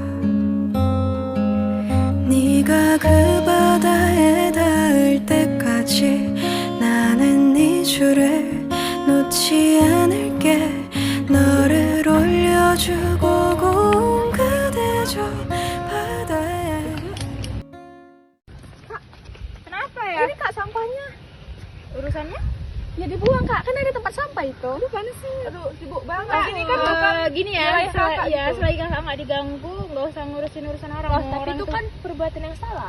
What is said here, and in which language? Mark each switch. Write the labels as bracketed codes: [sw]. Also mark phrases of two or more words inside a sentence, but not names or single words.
[ko] 네가 그 바다에 닿을 때까지 나는 네 줄을 놓지 않을게 너를 올려주고 온 그대 저 바다에 [id] Kenapa ya? Ini kak sampahnya Urusannya? ya dibuang kak, kan ada tempat sampah itu. Aduh panas sih. Aduh, sibuk banget. Kak, Ini kan bukan gini ya, wilayah kakak ya gitu. selagi kakak nggak diganggu, nggak usah ngurusin urusan orang. Loh, Mau tapi orang itu tuh kan perbuatan yang salah.